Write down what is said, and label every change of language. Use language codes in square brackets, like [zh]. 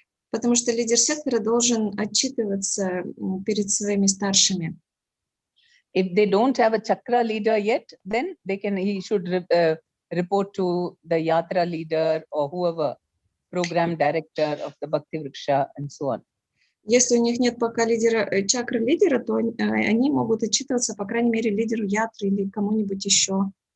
[ru] Потому что лидер сектора должен отчитываться перед своими старшими. [en] If they don't have a chakra leader yet, then he should report to the yatra leader or whoever, program director of the Bhakti Vriksha and so on. [ru] Если у них нет пока чакры лидера, то они могут отчитываться, по крайней мере, лидеру ятры или кому-нибудь еще.